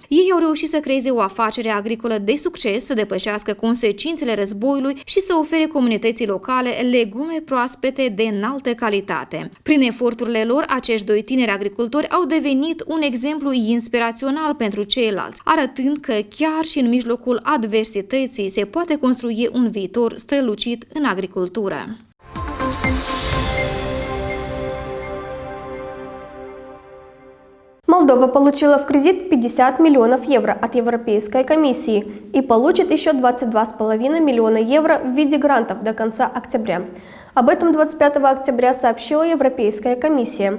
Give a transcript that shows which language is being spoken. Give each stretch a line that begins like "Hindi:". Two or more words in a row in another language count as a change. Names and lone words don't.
Romanian: Ei au reușit să creeze o afacere agricolă de succes, să depășească consecințele războiului și să ofere comunității locale legume proaspete de înaltă calitate. Prin eforturile lor, acești doi tineri agricultori au devenit un exemplu inspirațional pentru ceilalți, arătând că chiar și în mijlocul adversității se poate construi un viitor strălucit în agricultură.
Russian: Молдова получила в кредит 50 миллионов евро от Европейской комиссии и получит еще 22,5 миллиона евро в виде грантов до конца октября. Об этом 25 октября сообщила Европейская комиссия.